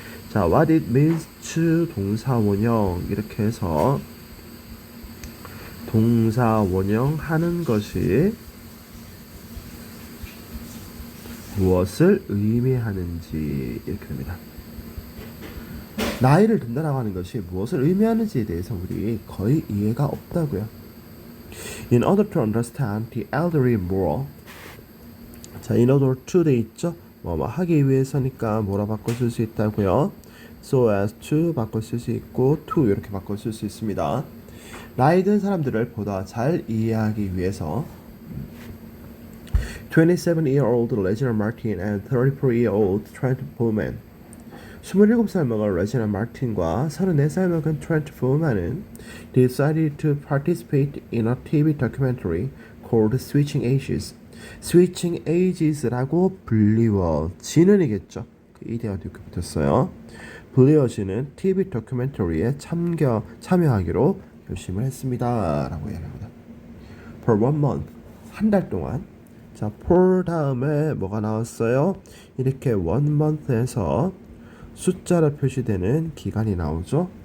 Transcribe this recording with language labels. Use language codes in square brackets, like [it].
[ko] 자, [en] what it means to [ko] 동사원형 이렇게 해서 동사원형 하는 것이 무엇을 의미하는지 이렇게 됩니다. 나이를 든다라고 하는 것이 무엇을 의미하는지에 대해서 우리 거의 이해가 없다고요. [en] In order to understand the elderly more. [ko] 자, [en] in order to [ko] 돼 있죠? 뭐 하기 위해서니까 뭐라 바꿔 쓸 수 있다고요. [en] So as to [ko] 바꿔 쓸 수 있고 to 이렇게 바꿔 쓸 수 있습니다. 나이 든 사람들을 보다 잘 이해하기 위해서 [en] 27-year-old Regina Martin and 34-year-old Trent Bowman [ko] 27살 먹은 레지나 마틴과 34살 먹은 트렌트 포만은 [en] decided to participate in a TV documentary called Switching Ages. [ko] Switching Ages라고 불리워지는이겠죠. 그 이데가 이렇게 붙었어요. 불리워지는 TV 다큐멘터리에 참여하기로 결심을 했습니다. 라고 이야기합니다. [en] For 1 month. [ko] 한 달 동안. 자, for 다음에 뭐가 나왔어요? 이렇게 1 month에서 숫자로 표시되는 기간이 나오죠.